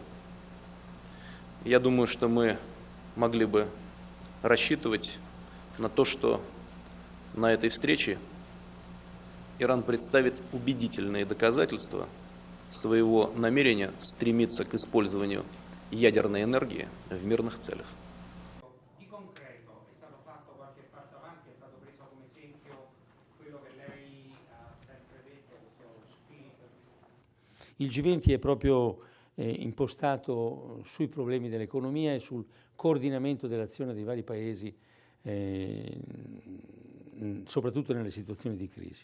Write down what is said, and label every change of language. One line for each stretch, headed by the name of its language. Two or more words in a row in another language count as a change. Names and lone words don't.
Russian: Я думаю, что мы могли бы рассчитывать на то, что на этой встрече Иран представит убедительные доказательства своего намерения стремиться к использованию ядерной энергии в мирных целях.
Italian: Il G20 è proprio impostato sui problemi dell'economia e sul coordinamento dell'azione dei vari paesi, soprattutto nelle situazioni di crisi.